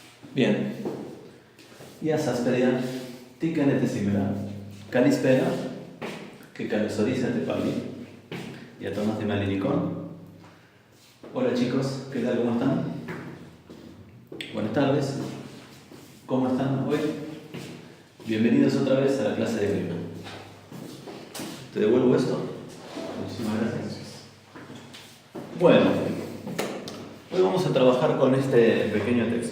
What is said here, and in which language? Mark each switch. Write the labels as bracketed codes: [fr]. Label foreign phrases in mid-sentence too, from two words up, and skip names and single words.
[es] Bien. [el] Γεια σας, παιδιά. Τι κάνετε σήμερα? Καλησπέρα και καλώς ορίσατε πάλι για το μάθημα ελληνικών. [es] Hola chicos, ¿qué tal? ¿Cómo están? Buenas tardes. ¿Cómo están hoy? Bienvenidos otra vez a la clase de griego. ¿Te devuelvo esto? Muchísimas gracias. Bueno, hoy vamos a trabajar con este pequeño texto.